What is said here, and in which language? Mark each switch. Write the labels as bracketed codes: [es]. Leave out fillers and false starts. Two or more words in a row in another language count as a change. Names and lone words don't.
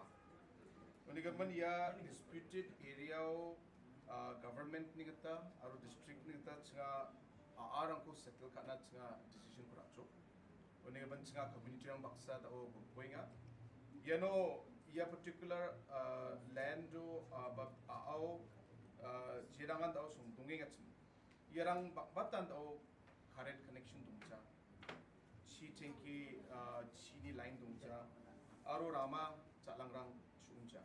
[grt] Unigaman ya [en] disputed area government [grt] ni kata aru district ni kata chinga arang ko settle kana chinga decision kuracho. Unigaman chinga community rang baksa da o bupoinga. Yano ya [en] particular land [grt] do ao jirangan da o sumdungi ngachim. Yarang batan da o [en] current connection [grt] dungcha. Chi chenki chini line dungcha. Aru rama chalangrang chungcha.